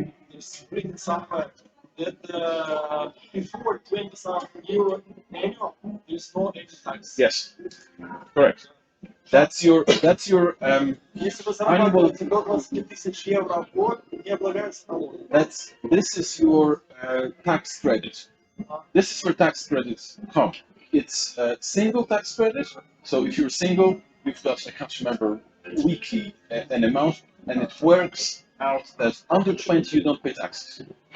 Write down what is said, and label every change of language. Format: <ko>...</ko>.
<en>It's written somewhere that before 20,000 euro annual, there's no any tax. Yes, correct. That's your</en> <ru>Если вы зарабатываете до 20 тысяч евро в год, не облагается налогом.</ru> <en>this is your tax credit. This is where tax credits come. It's a single tax credit. So if you're single, you've got, I can't remember weekly an amount, and it works out that under 20 you don't pay taxes.</en>